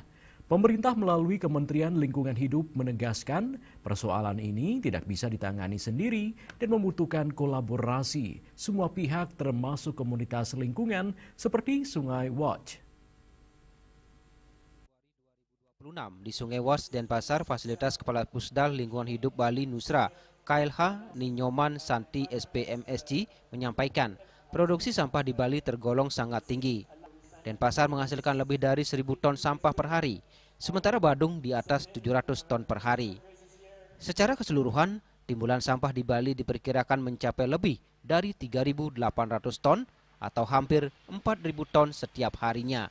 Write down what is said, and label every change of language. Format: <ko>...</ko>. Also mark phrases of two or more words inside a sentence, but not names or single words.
<id>Pemerintah melalui Kementerian Lingkungan Hidup menegaskan persoalan ini tidak bisa ditangani sendiri dan membutuhkan kolaborasi semua pihak termasuk komunitas lingkungan seperti Sungai Watch. Di Sungai Watch Denpasar, fasilitas Kepala Pusdal Lingkungan Hidup Bali Nusra KLH Ninyoman Santi SPMSG menyampaikan produksi sampah di Bali tergolong sangat tinggi. Denpasar menghasilkan lebih dari 1.000 ton sampah per hari, sementara Badung di atas 700 ton per hari. Secara keseluruhan, timbulan sampah di Bali diperkirakan mencapai lebih dari 3.800 ton atau hampir 4.000 ton setiap harinya.</id>